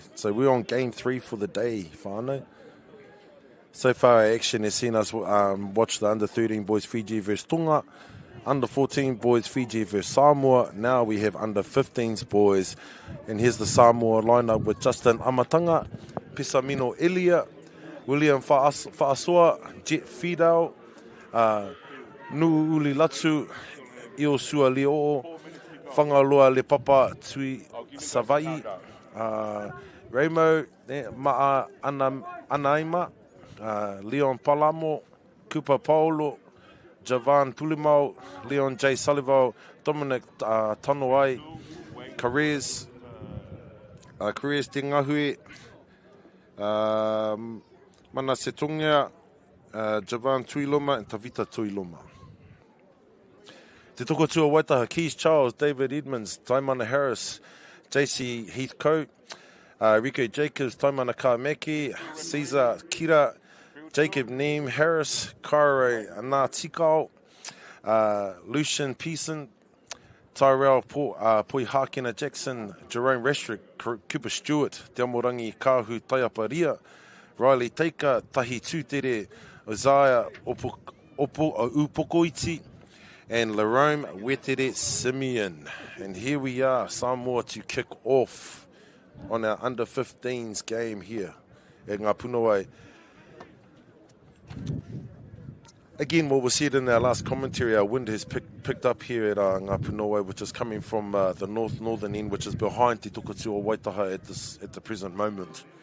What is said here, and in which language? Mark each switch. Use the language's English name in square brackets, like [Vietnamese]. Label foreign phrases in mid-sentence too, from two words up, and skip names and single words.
[English] So we're on Game 3 for the day, whānau. So far, action has seen us watch the under-13 boys Fiji versus Tonga, under-14 boys Fiji versus Samoa. Now we have under-15s boys. And here's the Samoa lineup with Justin Amatanga, Pisamino Elia, William Fa'asoa, Jet Fidao, Nu'uli Latsu, Iosua Leo'o, Whangaloa Le Papa Tui Savai, Remo Ma'a Anaima, Leon Palamo, Kupa Paolo, Javan Pulimau, Leon J. Sullivan, Dominic Tonoai, Careers Te Ngahui, Mana Setongia, Javan Tuiloma, and Tavita Tuiloma. Te Tokatu o Waitaha, Keys Charles, David Edmonds, Taimana Harris, JC Heathcote, Rico Jacobs, Taimana Kaameki, Caesar Kira, Jacob Neem Harris, Kaire Anatikau, Lucian Pearson, Tyrell Poi Hakena Jackson, Jerome Restrick, Cooper Stewart, Te Amorangi Kahu Taiaparia, Riley Taker, Tahi Tūtere, Isaiah Upokoiti, and Larome Wetere Simeon. And here we are, Samoa to kick off on our under-15s game here at Ngā Punawai. Again, what was said in our last commentary, our wind has picked up here at Ngā Punawai, which is coming from the northern end, which is behind Te Tokatu o Waitaha at the present moment.